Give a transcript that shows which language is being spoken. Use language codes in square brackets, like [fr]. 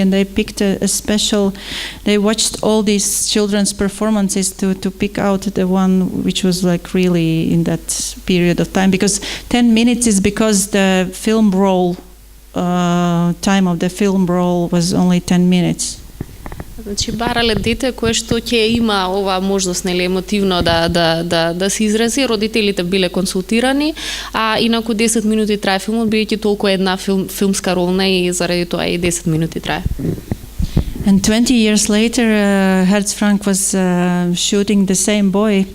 [en] And they picked a special. They watched all these children's performances to pick out the one which was like really in that period of time. Because 10 minutes is because the film roll time of the film roll was only 10 minutes. [mk] Значи барале дете кое што ќе има оваа можност емотивно да се изрази. Родителите биле консултирани, а инаку 10 минути трае филмот, бидејќи толку една филмска ролна и заради тоа и 10 минути трае. [en] And 20 years later, Hertz Frank was shooting the same boy.